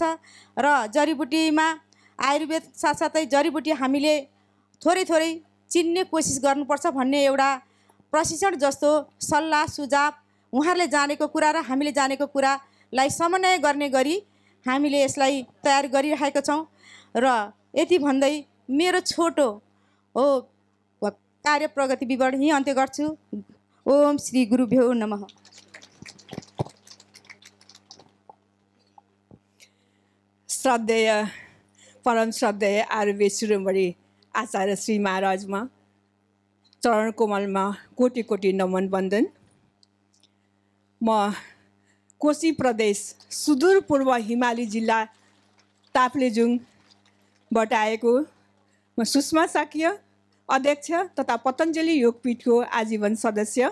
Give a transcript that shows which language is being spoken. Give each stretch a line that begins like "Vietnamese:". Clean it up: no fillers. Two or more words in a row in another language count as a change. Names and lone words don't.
Nepali: र जडीबुटीमा आयुर्वेद साथसाथै जडीबुटी हामीले थोरै चिन्ने कोसिस गर्नुपर्छ भन्ने एउटा प्रशिक्षण जस्तो सल्लाह सुझाव उहाँहरूले जानेको कुरा र हामीले जानेको कुरालाई समन्वय गर्ने गरी हामीले यसलाई तयार गरिरहेका छौँ। र यति भन्दै मेरो छोटो कार्य प्रगति विवरण यही अन्त्य गर्छु।
Sanskrit: ओम श्री गुरुभ्यो नमः।
Nepali: श्रद्धेय परम श्रद्धेय आयुर्वेद शिरोमणि आचार्य श्री महाराजमा चरण कोमलमा कोटि कोटि नमन वन्दन। म कोशी प्रदेश सुदूरपूर्व हिमाली जिल्ला ताप्लेजुङबाट आएको म सुषमा साक्य, अध्यक्ष तथा पतञ्जलि योगपीठको आजीवन सदस्य।